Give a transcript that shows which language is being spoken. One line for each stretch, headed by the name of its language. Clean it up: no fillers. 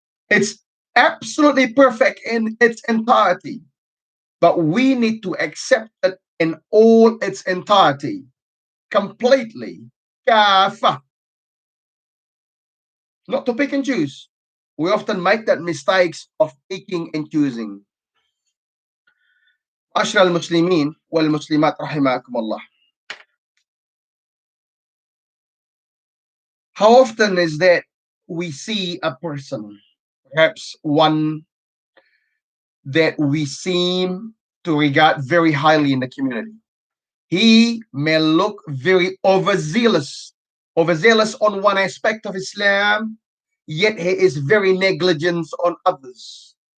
English: It's absolutely perfect in its entirety, but we need to accept it in all its entirety, completely. Kafa. Not to pick and choose. We often make that mistakes of picking and choosing.
Arabic: أشرى المسلمين والمسلمات رحمكم الله.
English: How often is that we see a person, perhaps one that we seem to regard very highly in the community? He may look very overzealous on one aspect of Islam, yet he is very negligent on others.